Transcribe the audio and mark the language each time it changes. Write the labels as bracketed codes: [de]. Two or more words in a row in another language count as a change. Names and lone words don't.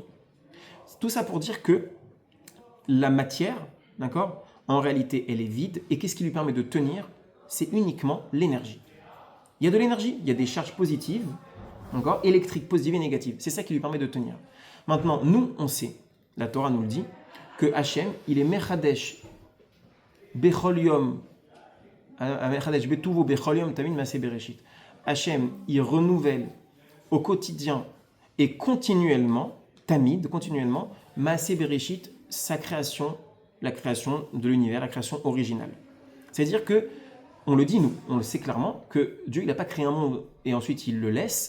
[fr] Tout ça pour dire que la matière, d'accord, en réalité, elle est vide. Et qu'est-ce qui lui permet de tenir ? C'est uniquement l'énergie. Il y a de l'énergie, il y a des charges positives, d'accord, électriques, positives et négatives. C'est ça qui lui permet de tenir. Maintenant, nous, on sait, la Torah nous le dit, que Hachem, il est [he] מחדש בכל יום מחדש בטובו בכל יום תמיד מעשה בראשית. [fr] Hachem, il renouvelle au quotidien et continuellement, Tamid, continuellement, [he] מעשה בראשית, [fr] sa création, la création de l'univers, la création originale. C'est-à-dire que, on le dit nous, on le sait clairement, que Dieu, il n'a pas créé un monde et ensuite il le laisse.